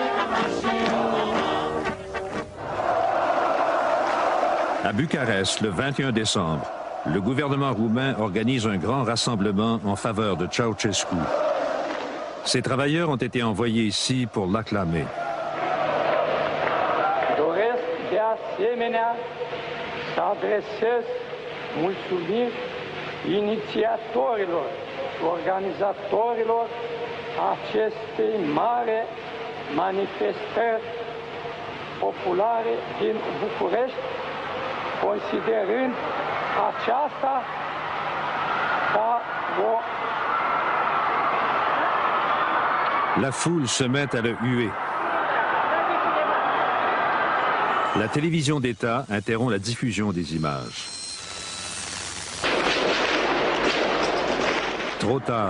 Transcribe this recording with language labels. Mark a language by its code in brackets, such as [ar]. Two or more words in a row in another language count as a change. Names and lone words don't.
[fr] À Bucarest, le 21 décembre, le gouvernement roumain organise un grand rassemblement en faveur de Ceausescu. Ces travailleurs ont été envoyés ici pour l'acclamer. [ro] Asemenea, să adresez mulțumiri inițiatorilor, organizatorilor acestei mari manifestări populare din București, considerând aceasta ca o... [fr] La foule se met à le huer. La télévision d'État interrompt la diffusion des images. Trop tard.